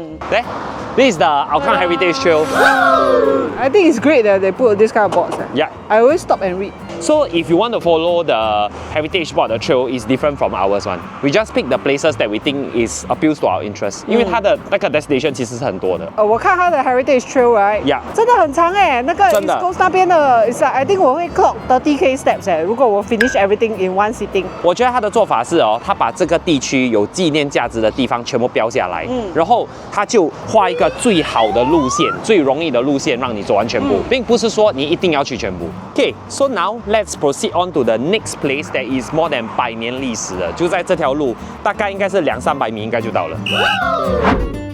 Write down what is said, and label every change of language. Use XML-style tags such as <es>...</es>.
<zh>来</zh> <en>，This is the Hougang Heritage Trail. I think it's great that they put this kind of boards. Yeah. I always stop and read. So if you want to follow the heritage board, the trail is different from ours one. We just pick the places that we think is appeals to our interest.</en> <zh>因为它的那个 destination 其实是很多的。我看它的</zh> <en>Heritage Trail right， Yeah</en> <zh>真的很长哎，那个 East 真的</zh> <en>Coast 那边的 is I think</en> <zh>我会</zh> <en>clock 30K steps 哎，</en> <zh>如果我</zh> <en>finish everything in one sitting。</en> <zh>我觉得他的做法是哦，他把这个地区有纪念价值的地方全部标下来，然后他就画一个最好的路线、最容易的路线，让你走完全部，并不是说你一定要去全部。</zh> <en>Okay, so now let's proceed on to the next place that is more than 100</en> <zh>年历史的，就在这条路，大概应该是200-300米应该就到了。</zh>